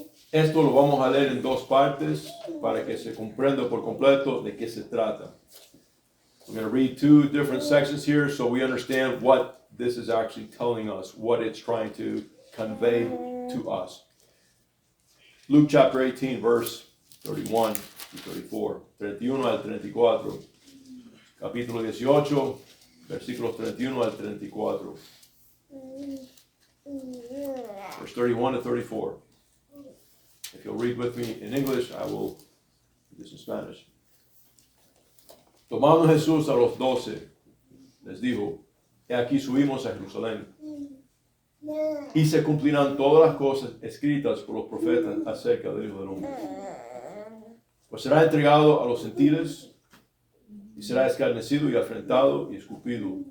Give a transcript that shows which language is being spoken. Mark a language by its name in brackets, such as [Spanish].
[Spanish] Esto lo vamos a leer en 2 partes para que se comprenda por completo de qué se trata. [English] We're going to read 2 different sections here so we understand what this is actually telling us, what it's trying to convey to us. Luke chapter 18, verse 31 to 34, [Spanish] 31 al 34, capítulo 18, versículos 31 al 34, [English] verse 31 to 34. If you'll read with me in English, I will read this in Spanish. [Spanish] Tomando Jesús a los 12, les dijo, he aquí subimos a Jerusalén, y se cumplirán todas las cosas escritas por los profetas acerca del Hijo del Hombre. Pues será entregado a los gentiles, y será escarnecido y afrentado y escupido.